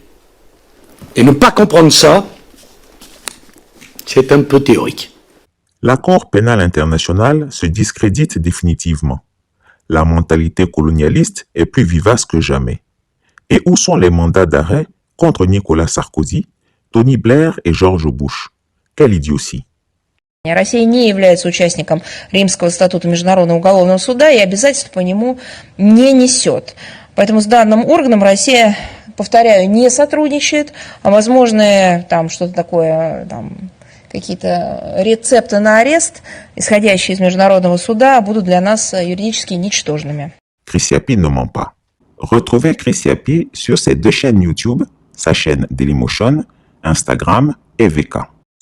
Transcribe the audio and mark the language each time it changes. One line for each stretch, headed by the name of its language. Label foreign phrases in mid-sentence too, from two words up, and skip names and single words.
French: Et ne pas comprendre ça, c'est un peu théorique. La Cour pénale internationale se discrédite définitivement. La mentalité colonialiste est plus vivace que jamais. Et où sont les mandats d'arrêt contre Nicolas Sarkozy, Tony Blair et George Bush? Quelle idiotie!
Russian: Россия не является участником Римского статута Международного уголовного суда и обязательств по нему не несет. Поэтому с данным органом Россия, повторяю, не сотрудничает, а возможные там что-то такое, там, какие-то рецепты на арест, исходящие из Международного суда, будут для нас юридически ничтожными.
French: Chris Yapi ne ment pas. Retrouvez Chris Yapi sur ses deux chaînes YouTube, sa chaîne Dailymotion, Instagram et VK.